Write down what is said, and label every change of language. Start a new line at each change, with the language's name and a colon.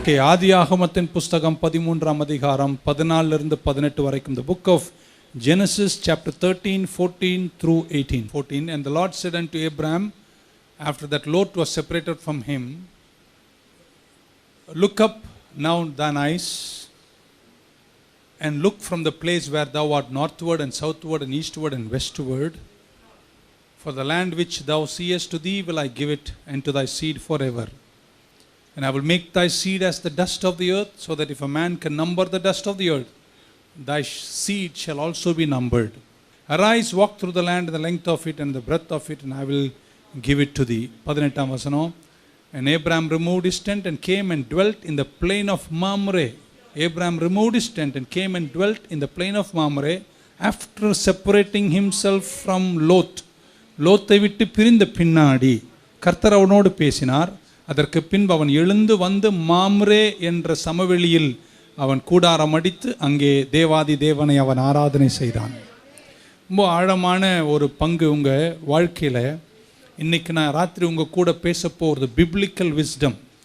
Tamil: ஆதியாகமத்தின் புஸ்தகம் 13ஆம் அதிகாரம் 14 இருந்து 18 வரைக்கும்.
English: The book of Genesis chapter 13, 14 through 18. 14. And the Lord said unto Abraham, after that Lot was separated from him, look up now thine eyes, and look from the place where thou art northward and southward and eastward and westward. For the land which thou seest, to thee will I give it, and to thy seed forever. And I will make thy seed as the dust of the earth, so that if a man can number the dust of the earth, thy seed shall also be numbered. Arise, walk through the land, the length of it and the breadth of it, and I will give it to thee. 18 vasanam. And Abraham removed his tent and came and dwelt in the plain of Mamre. Abraham removed his tent and came and dwelt in the plain of Mamre after separating himself from Lot.
Tamil: லோத்தை விட்டு பிரிந்த பின்னாடி கர்த்தர் அவனோடு பேசினார். அதற்கு பின்பு அவன் எழுந்து வந்து மாம்ரே என்ற சமவெளியில் அவன் கூடாரம் அடித்து அங்கே தேவாதி தேவனை அவன் ஆராதனை செய்தான். ரொம்ப ஆழமான ஒரு பங்கு உங்கள் வாழ்க்கையில். இன்றைக்கி நான் ராத்திரி உங்கள் கூட பேச போகிறது பிப்ளிக்கல் விஸ்டம்.